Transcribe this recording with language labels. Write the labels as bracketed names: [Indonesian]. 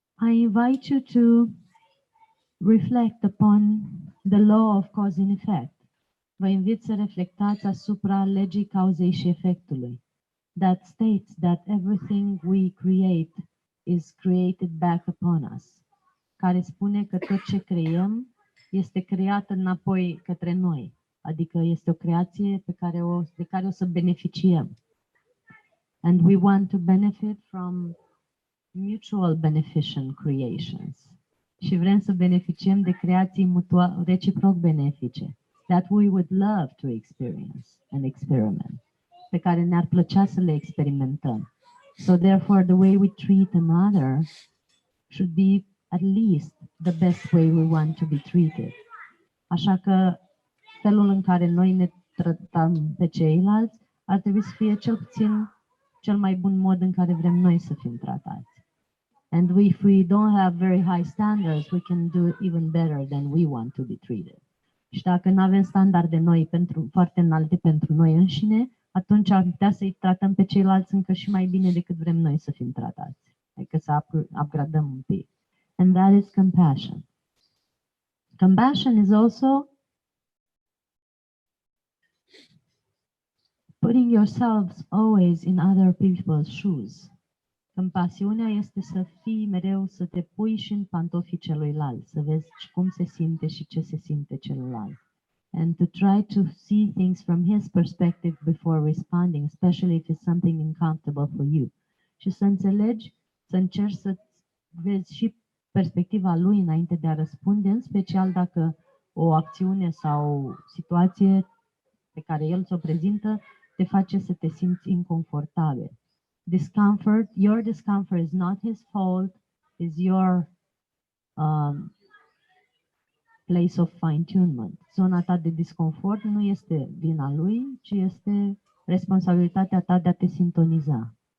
[English] I invite you to reflect upon the law of cause and effect. [Romanian] Vă invit să reflectați asupra legii cauzei și efectului. [English] That states that everything we create is created back upon us. [Romanian] Care spune că tot ce creăm este creat înapoi către noi. Adică este o creație de care o să beneficiem. [English] And we want to benefit from mutual beneficent creations. [Romanian] Și vrem să beneficiem de creații reciproc benefice. [English] That we would love to experience and experiment. [Romanian] Pe care ne-ar plăcea să le experimentăm. [English] So therefore the way we treat another should be at least the best way we want to be treated. [Romanian] Așa că felul în care noi ne tratăm pe ceilalți ar trebui să fie cel puțin cel mai bun mod în care vrem noi să fim tratați. [English] And if we don't have very high standards, we can do even better than we want to be treated. [Romanian] Și dacă nu avem standarde foarte înalte pentru noi înșine, atunci am putea să-i tratăm pe ceilalți încă și mai bine decât vrem noi să fim tratați. Adică să upgradăm un pic. [English] And that is compassion. Compassion is also putting yourselves always in other people's shoes. [Romanian] Compasiunea este să fii mereu, să te pui și în pantofii celuilalt, să vezi cum se simte și ce se simte celălalt. [English] And to try to see things from his perspective before responding, especially if it's something uncomfortable for you. [Romanian] Și să înțelegi, să încerci să vezi și perspectiva lui înainte de a răspunde, în special dacă o acțiune sau situație pe care el ți-o prezintă te face să te simți inconfortabil. [English] Discomfort, your discomfort is not his fault, is your place of fine-tunement. [Romanian] Zona ta de disconfort nu este vina lui, ci este responsabilitatea ta de a te sintoniza.